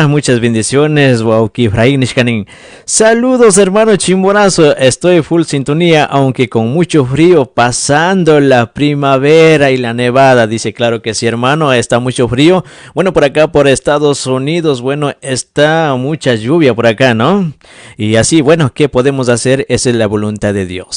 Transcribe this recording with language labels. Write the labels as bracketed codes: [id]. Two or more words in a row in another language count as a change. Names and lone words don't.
[es] Muchas bendiciones, [qu] Wauki Efraín Nishkanin. [es] Saludos, hermano Chimborazo. Estoy full sintonía, aunque con mucho frío, pasando la primavera y la nevada. Dice, claro que sí, hermano, está mucho frío. Bueno, por acá, por Estados Unidos, bueno, está mucha lluvia por acá, ¿no? Y así, bueno, ¿qué podemos hacer? Esa es la voluntad de Dios.